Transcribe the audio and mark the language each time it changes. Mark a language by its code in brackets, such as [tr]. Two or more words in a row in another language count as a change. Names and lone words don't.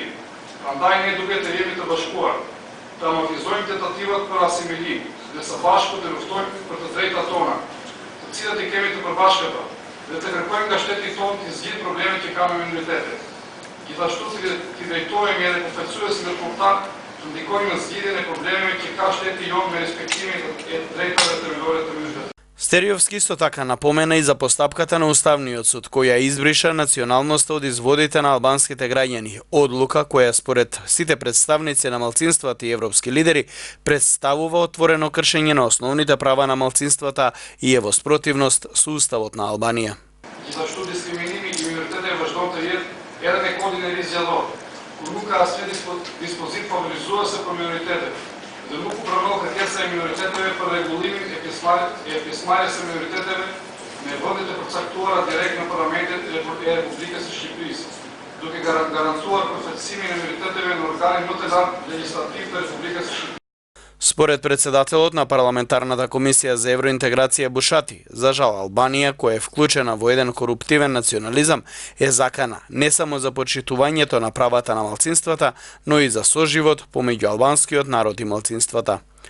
[sq] Prandaj ne duhet të jemi të bashkuar, të amortizojmë tentativat për asimilim dhe së bashku të luftojmë për të drejtat tona, të cilat i kemi të përbashkëta, dhe të kërkojmë nga shteti tonë të zgjidhë problemet që ka me minoritetet. Gjithashtu të drejtohemi edhe përfaqësues ndërkombëtar të ndikojnë në zgjidhjen e problemeve që ka shteti jonë me respektimin e drejtave themelore të minoriteteve. [mk] Стериовски исто така напомена и за постапката на Уставниот суд, која избриша националноста од изводите на албанските граѓани, одлука која според сите представници на малцинствата и европски лидери представува отворено кршење на основните права на малцинствата и е во спротивност со Уставот на Албанија. [sq] Gjithashtu diskriminimi i minoriteteve vazhdon të jetë edhe në kodin e ri zgjedhor, ku nuk ka asnjë dispozit favorizuese për minoritetet, dhe nuk u pranon kërkesa e minoriteteve për rregullimin e pjesëmarrjes së minoriteteve në vendet e përcaktuara direkt në parlamentet e Republikës së Shqipërisë, duke garantuar përfaqësimin e minoriteteve në organin më të lartë legjislativ të Republikës së Shqipërisë. [mk] Според председателот на парламентарната комисија за евроинтеграција Бушати, за жал Албанија, која е вклучена во еден коруптивен национализам, е закана не само за почитувањето на правата на малцинствата, но и за соживот помеѓу албанскиот народ и малцинствата.